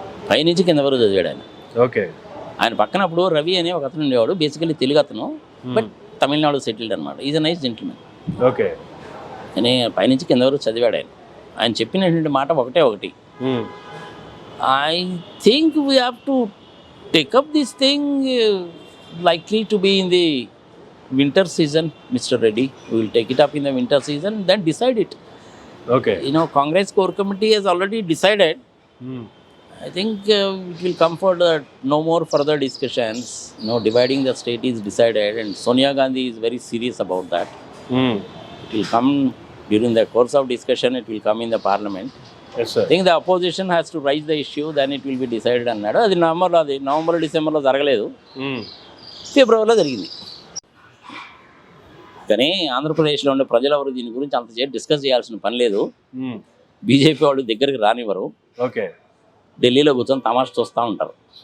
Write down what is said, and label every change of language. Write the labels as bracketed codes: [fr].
[te] పైనుంచి కింద వరకు చదివాడు ఆయన. ఆయన పక్కన అప్పుడు రవి అనే ఒక అతను ఉండేవాడు, బేసికలీ తెలుగు అతను, బట్ తమిళనాడు సెటిల్డ్ అనమాట. [en] Is a nice gentlemen. [te] కానీ పైనుంచి కింద వరకు చదివాడు ఆయన. ఆయన చెప్పినటువంటి మాట ఒకటి, [en] I think we have to take up this thing likely to be in the winter season, Mr. Reddy. We will take it up in the winter season, then decide it. Congress core committee has already decided. I think it will come for the no more further discussions. Dividing the state is decided, and Sonia Gandhi is very serious about that. It will come during the course of discussion, it will come in the parliament. Yes, sir. I think the opposition has to raise the issue, then it will be decided [te] అన్నాడు. అది November డిసెంబర్లో జరగలేదు, ఫిబ్రవరిలో జరిగింది. కానీ ఆంధ్రప్రదేశ్లో ఉండే ప్రజలెవరు దీని గురించి అంతసేపు డిస్కస్ చేయాల్సిన పని లేదు. బీజేపీ వాళ్ళు దగ్గరికి రానివ్వరు, ఢిల్లీలో కూర్చొని తమాషా చూస్తూ ఉంటారు.